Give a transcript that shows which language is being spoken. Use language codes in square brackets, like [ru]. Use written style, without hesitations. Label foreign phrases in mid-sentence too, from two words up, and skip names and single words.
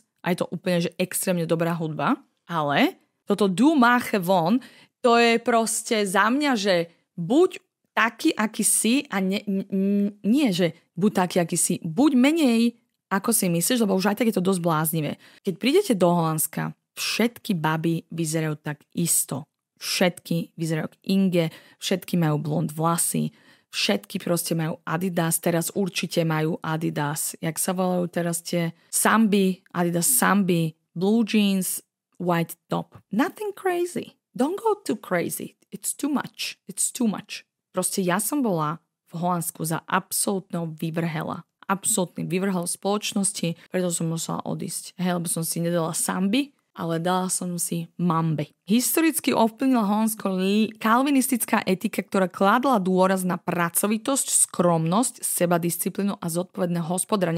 [sk] A je to úplne, že extrémne dobrá hudba. Ale toto Du Mache Von, to je proste za mňa, že buď taký, aký si a nie, že buď taký, aký si, buď menej, ako si myslíš, lebo už aj tak je to dosť bláznivé. Keď prídete do Holandska, všetky baby vyzerajú tak isto. Všetky vyzerajú ako Inge, všetky majú blond vlasy, všetky proste majú Adidas, teraz určite majú Adidas. Jak sa volajú teraz tie Sambi, Adidas Sambi, [en] blue jeans, white top. Nothing crazy. Don't go too crazy. It's too much. It's too much. [sk] Proste ja som bola v Holandsku za absolútneho vyvrhela. Absolútny vyvrhel spoločnosti, preto som musela odísť. Hej, lebo som si nedala Sambi, ale dala som si Mambi. Historicky ovplyvnila Holandsko kalvinistická etika, ktorá kládla dôraz na pracovitosť, skromnosť, sebadisciplínu a zodpovedné hospodárenie.